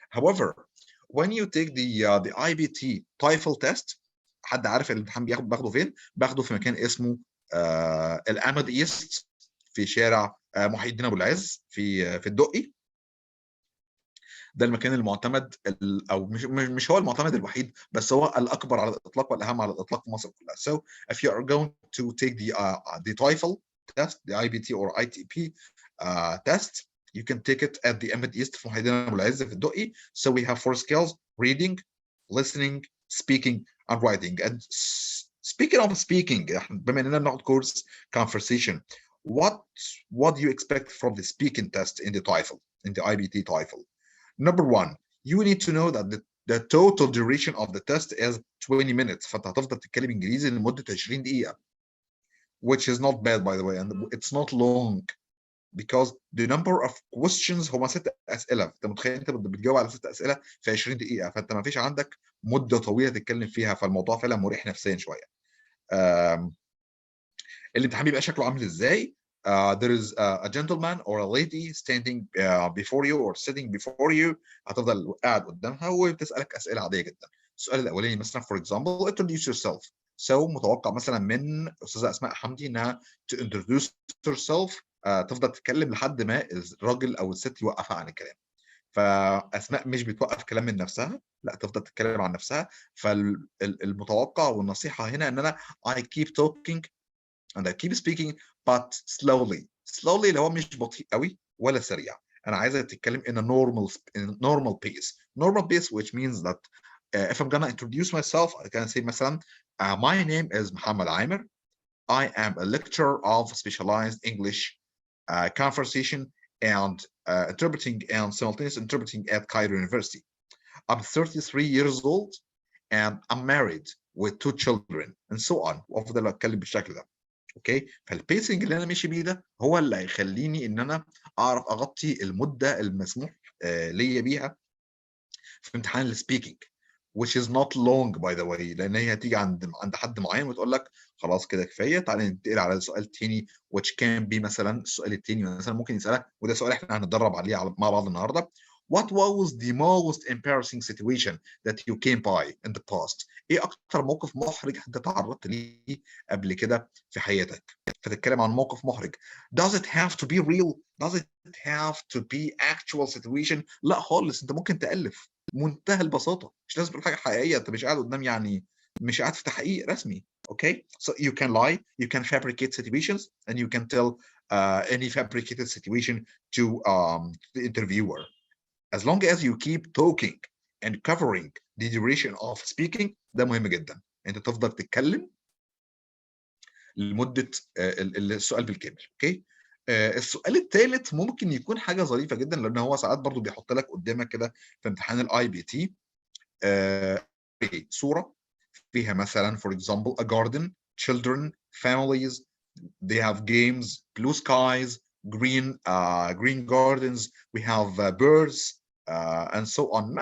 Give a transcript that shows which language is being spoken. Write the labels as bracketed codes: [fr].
[en] however when you take the IBT TOEFL test [ar] حد عارف الامتحان باخده فين؟ باخده في مكان اسمه الامد ايست في شارع محي الدين ابو العز في الدقي. ده المكان المعتمد او مش هو المعتمد الوحيد بس هو الاكبر على الاطلاق والاهم على الاطلاق في مصر كلها. [en] So if you are going to take the TOEFL test, the IBT or ITP test, you can take it at the Ahmed East [ar] في محي الدين ابو العز في الدقي. [en] So we have 4 skills: reading, listening, speaking and writing. And speaking of speaking [ar] بما اننا بناخد كورس [en] conversation, what do you expect from the speaking test in the TOEFL, in the IBT TOEFL? Number one, you need to know that the total duration of the test is 20 minutes. [ar] فانت هتفضل تتكلم انجليزي لمده 20 دقيقه. [en] Which is not bad by the way, and it's not long because the number of questions [ar] هما 6 اسئله. انت متخيل انت بتجاوب على 6 اسئله في 20 دقيقه، فانت ما فيش عندك مده طويله تتكلم فيها، فالموضوع فعلا مريح نفسيا شويه. الامتحان بيبقى شكله عامل ازاي؟ [en] there is a gentleman or a lady standing before you or sitting before you. [ar] هتفضل قاعد قدامها وبتسألك أسئلة عادية جدا. السؤال الأولاني مثلا [en] for example introduce yourself. [ar] So متوقع مثلا من أستاذة أسماء حمدي إنها [en] to introduce herself [ar] تفضل تتكلم لحد ما الراجل أو الست يوقفها عن الكلام. فأسماء مش بتوقف كلام من نفسها، لا تفضل تتكلم عن نفسها. فالمتوقع والنصيحة هنا إن أنا [en] I keep talking and I keep speaking but slowly [ar] اللي هو مش بطيء قوي ولا سريع. انا عايزك تتكلم [en] in a normal pace which means that if I'm gonna introduce myself I can say مثلا my name is Mohamed Amer. I am a lecturer of specialized English conversation and interpreting and simultaneous interpreting at Cairo University. I'm 33 years old and I'm married with 2 children and so on. [ar] وافضل اتكلم بالشكل ده. اوكي فالبيسنج اللي انا ماشي بيه ده هو اللي هيخليني ان انا اعرف اغطي المده المسموح ليا بيها في امتحان السبيكينج [en] which is not long by the way، [ar] لان هي هتيجي عند حد معين وتقول لك خلاص كده كفايه تعالى ننتقل على السؤال الثاني [en] which can be [ar] مثلا السؤال الثاني مثلا ممكن يسالك وده سؤال احنا هنتدرب عليه مع بعض النهارده. [en] What was the most embarrassing situation that you came by in the past؟ [ar] ايه اكتر موقف محرج انت تعرضت ليه قبل كده في حياتك؟ فتتكلم عن موقف محرج. [en] Does it have to be real? Does it have to be actual situation؟ [ar] لا خالص، انت ممكن تألف منتهى البساطة، مش لازم تقول حاجة حقيقية، انت مش قاعد قدام يعني مش قاعد في تحقيق رسمي. [en] Okay, so you can lie, you can fabricate situations, and you can tell any fabricated situation to the interviewer. As long as you keep talking and covering the duration of speaking [ar] ده مهم جدا. انت تفضل تتكلم لمدة السؤال بالكامل. اوكي السؤال الثالث ممكن يكون حاجة ظريفة جدا لان هو ساعات برضو بيحط لك قدامك كده في امتحان الاي بي تي صورة فيها مثلا [en] for example a garden, children, families, they have games, blue skies, green gardens, we have birds and so on.